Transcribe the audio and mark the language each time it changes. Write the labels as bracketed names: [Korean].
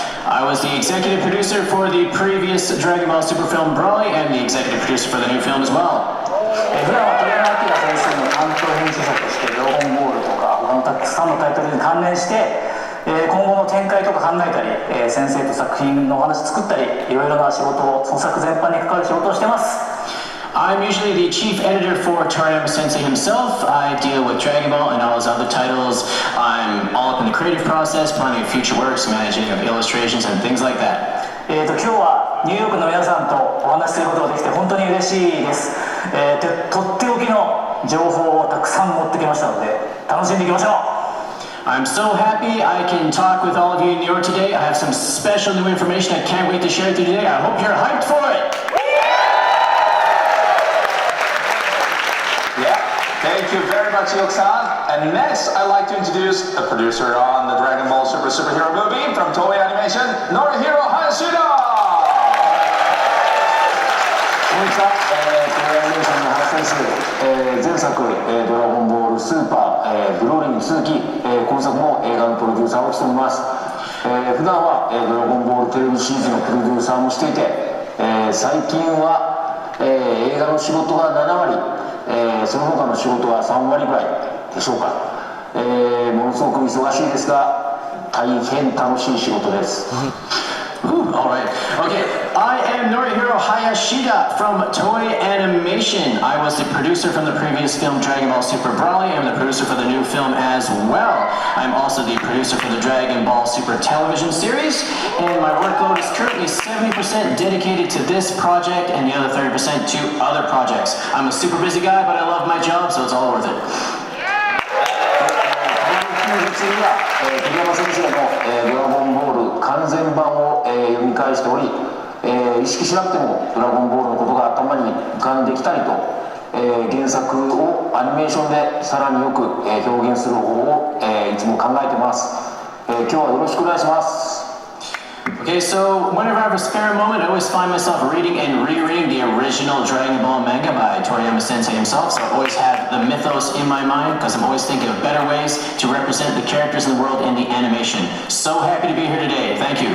[English] I was the executive producer for the previous Dragon Ball Super film Broly and the executive producer for the new film as well. [Japanese] 普段は鳥山明先生の担当編集者としてドラゴンボールとか他のたくさんのタイトルに関連して、今後の展開とか考えたり、先生と作品のお話作ったり、いろいろな仕事を創作全般に関わる仕事をしてます。 [English] I'm usually the chief editor for Toriyama Sensei himself. I deal with Dragon Ball and all his other titles. I'm all up in the creative process, planning of future works, managing of illustrations and things like that. [Japanese] 今日はニューヨークの皆さんとお話しすることができて本当に嬉しいです。とっておきの情報をたくさん持ってきましたので楽しんでいきましょう。 [English] I'm so happy I can talk with all of you in New York today. I have some special new information I can't wait to share with you today. I hope you're hyped for it. Yeah, thank you very much, Iyoku-san. And next, I'd like to introduce the producer on the Dragon Ball Super Superhero movie from Toei Animation, Norihiro Hayashida! [Japanese] こんにちは、トリアニメーションの林です。前作、ドラゴンボールスーパー、ブローリーに続き、今作も映画のプロデューサーを務めます。普段は、ドラゴンボールテレビシリーズのプロデューサーもしていて、最近は、映画の仕事が7割、その他の仕事は3割ぐらいでしょうか。ものすごく忙しいですが、大変楽しい仕事です。 [English] All right. Okay. I am Norihiro Hayashida from Toei Animation. I was the producer from the previous film Dragon Ball Super Broly. I'm the producer for the new film as well. I'm also the producer for the Dragon Ball Super television series. And my workload is currently 70% dedicated to this project and the other 30% to other projects. I'm a super busy guy, but I love my job, so it's all worth it. [Japanese] 次は、鳥山先生の、ドラゴンボール完全版を、読み返しており、意識しなくてもドラゴンボールのことが頭に浮かんできたりと、原作をアニメーションでさらによく、表現する方法を、いつも考えてます。今日はよろしくお願いします。 [English] Okay, so whenever I have a spare moment, I always find myself reading and rereading the original Dragon Ball manga by Toriyama Sensei himself, so I always have the mythos in my mind because I'm always thinking of better ways to represent the characters in the world in the animation. So happy to be here today. Thank you.